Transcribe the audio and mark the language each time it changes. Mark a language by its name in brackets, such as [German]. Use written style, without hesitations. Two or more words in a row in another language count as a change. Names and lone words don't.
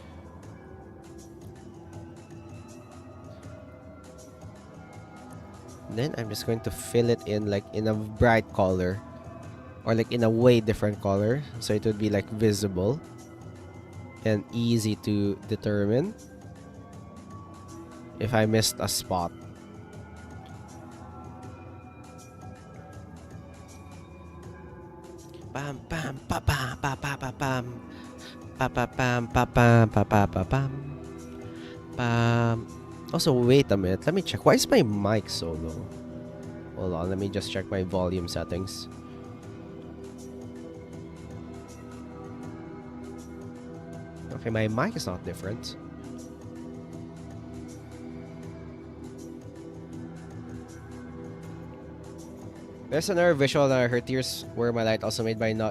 [English] Then I'm just going to fill it in like in a bright color, or like in a way different color, so it would be like visible and easy to determine if I missed a spot. Bam bam pa pa pa pa pa pam pa pa pam pa pam pa pa pa pam pam. Also, wait a minute. Let me check. Why is my mic so low? Hold on. Let me just check my volume settings. Okay, my mic is not different. There's another visual that her tears were my light, also made by No.